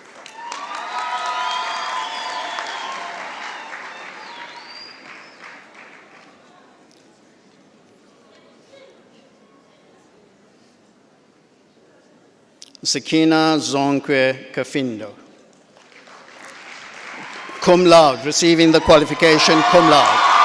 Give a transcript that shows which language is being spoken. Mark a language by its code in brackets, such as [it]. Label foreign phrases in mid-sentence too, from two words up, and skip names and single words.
[en] Sakina Zonkwe Kafindo. [la] Cum laude, [en] receiving the qualification [la] cum laude.